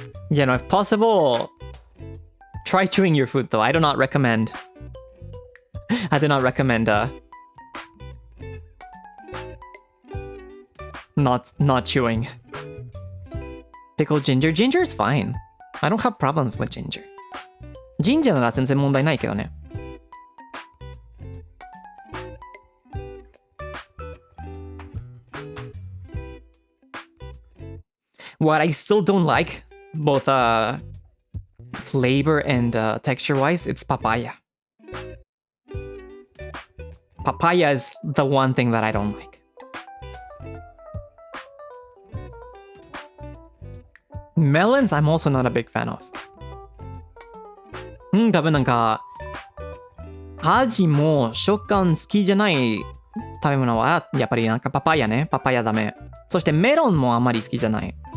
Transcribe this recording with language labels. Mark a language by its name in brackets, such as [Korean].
[English] You know, if possible, try chewing your food though. I do not recommend. I do not recommend not chewing. Pickled ginger. Ginger is fine. I don't have problems with ginger. [Japanese] Ginger なら全然問題ないけどね。 [English] What I still don't like, both flavor and texture wise, it's papaya. Papaya is the one thing that I don't like. Melons, I'm also not a big fan of. [Japanese] 多分なんか、味も食感好きじゃない食べ物は、やっぱりなんかパパイヤね。パパイヤダメ。そしてメロンもあんまり好きじゃない。